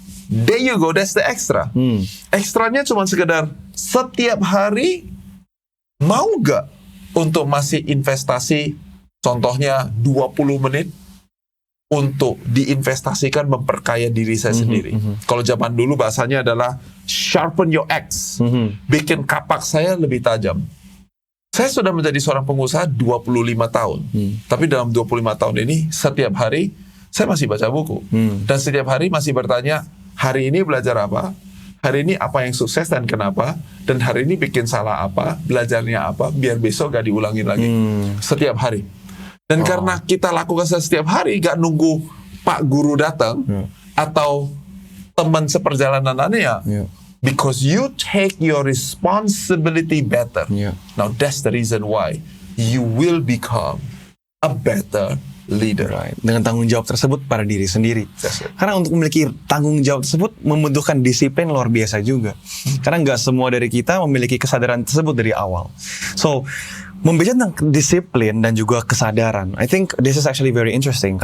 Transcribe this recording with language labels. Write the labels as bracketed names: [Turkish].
[English] There you go, that's the extra. [Indonesian] Ekstranya cuma sekedar setiap hari mau gak untuk masih investasi, contohnya 20 menit, untuk diinvestasikan memperkaya diri saya sendiri. Kalau zaman dulu bahasanya adalah [English] sharpen your axe, [Indonesian] bikin kapak saya lebih tajam. Saya sudah menjadi seorang pengusaha 25 tahun, tapi dalam 25 tahun ini setiap hari saya masih baca buku, dan setiap hari masih bertanya, hari ini belajar apa, hari ini apa yang sukses dan kenapa, dan hari ini bikin salah apa, belajarnya apa, biar besok gak diulangin lagi. Setiap hari. Dan karena kita lakukan setiap hari, gak nunggu Pak Guru datang atau teman seperjalanan Anda, [English] because you take your responsibility better. Now that's the reason why you will become a better leader. [Indonesian] Dengan tanggung jawab tersebut pada diri sendiri. Karena untuk memiliki tanggung jawab tersebut membutuhkan disiplin luar biasa juga. Karena nggak semua dari kita memiliki kesadaran tersebut dari awal. [English] So, [Indonesian] membicara tentang disiplin dan juga kesadaran, [English] I think this is actually very interesting.